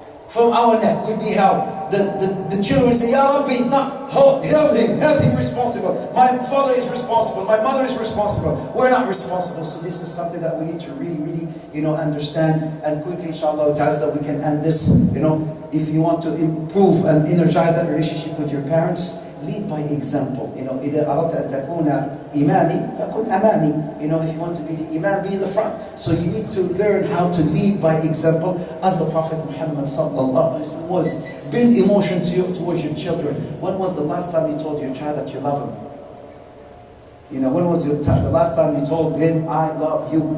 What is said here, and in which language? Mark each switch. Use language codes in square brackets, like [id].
[en] From our neck will be held. The children will say, Ya Rabbi, held him responsible. My father is responsible, my mother is responsible. We're not responsible. So this is something that we need to really, understand. And quickly, inshallah, that we can end this. If you want to improve and energize that relationship with your parents, lead by example. [ar] إذا أردت أن تكون إمامي فكن أمامي. [en] If you want to be the imam, be in the front. So you need to learn how to lead by example, as the Prophet Muhammad sallallahu alaihi wasallam was. Build emotion towards your children. When was the last time you told your child that you love him? When was the last time you told him, I love you?